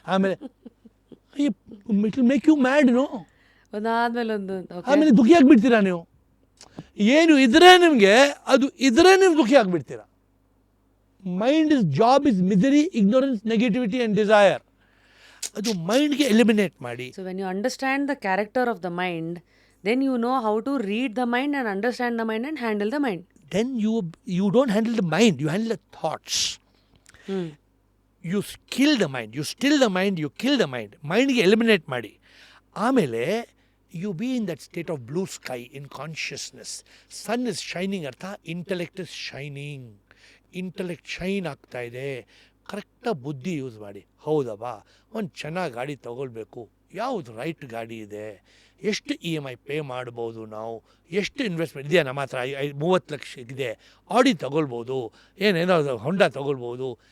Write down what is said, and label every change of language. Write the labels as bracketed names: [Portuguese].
[English] ಆಮೇಲೆ it will make you mad, no? [Kannada] ಒಂದಾದ್ಮೇಲೆ ಒಂದು. ಆಮೇಲೆ ದುಃಖಿ ಆಗಿಬಿಡ್ತೀರಾ ನೀವು. ಏನು ಇದ್ರೆ ನಿಮಗೆ, ಅದು ಇದ್ರೆ ನೀವು ದುಃಖಿ ಆಗಿಬಿಡ್ತೀರಾ. [English] Mind job is misery, ignorance, negativity and desire. [Kannada] ಅದು ಮೈಂಡ್ಗೆ ಎಲಿಮಿನೇಟ್ ಮಾಡಿ. [English] So when you understand the character of the mind, then you know how to read the mind and understand the mind and handle the mind. Then you don't handle the mind, you handle the thoughts. You kill the mind, you still the mind, you kill the mind. [Kannada] Mind ge eliminate ಮಾಡಿ. ಆಮೇಲೆ [English] you be in that state of blue sky in consciousness. Sun is shining, ಅರ್ಥ intellect is shining. [Kannada] Intellect shine ಆಗ್ತಾ ಇದೆ. ಕರೆಕ್ಟಾಗಿ ಬುದ್ಧಿ use ಮಾಡಿ. ಹೌದವಾ, ಒಂದು ಚೆನ್ನಾಗಿ ಗಾಡಿ ತೊಗೊಳ್ಬೇಕು, ಯಾವುದು ರೈಟ್ ಗಾಡಿ ಇದೆ, ಎಷ್ಟು EMI ಪೇ ಮಾಡ್ಬೋದು, ನಾವು ಎಷ್ಟು ಇನ್ವೆಸ್ಟ್ಮೆಂಟ್ ಇದೆಯಾ ನಮ್ಮ ಹತ್ರ, 30 ಲಕ್ಷ ಇದೆ, ಆಡಿ ತೊಗೊಳ್ಬೋದು, ಏನೇನೋ ಹೊಂಡಾ ತೊಗೊಳ್ಬೋದು.